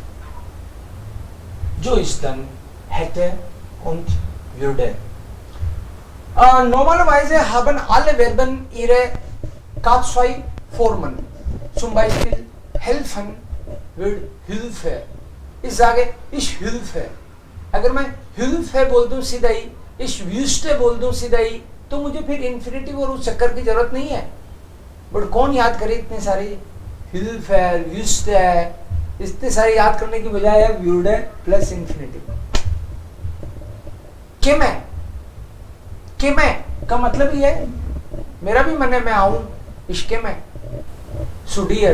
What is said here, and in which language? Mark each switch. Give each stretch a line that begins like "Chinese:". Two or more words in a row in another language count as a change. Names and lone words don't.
German: So ist dann hätte und würde. Normalerweise haben alle Verben ihre K2-Formen. Zum Beispiel helfen wird Hilfe. Ich sage, ich helfe.
Hindi: अगर मैं Hilfe बोल दूं सीधा ही,
German: ich wüsste
Hindi: बोल दूं सीधा ही, तो मुझे फिर इन्फिनिटिव और उस चक्कर की जरूरत नहीं है. बट कौन याद करे इतने सारे
German: Hilfe, wüsste,
Hindi: इतने सारे याद करने की बजाय है würde प्लस इन्फिनिटिव. के मैं का मतलब ही है मेरा भी मन है मैं आऊं इसके में सुडियर.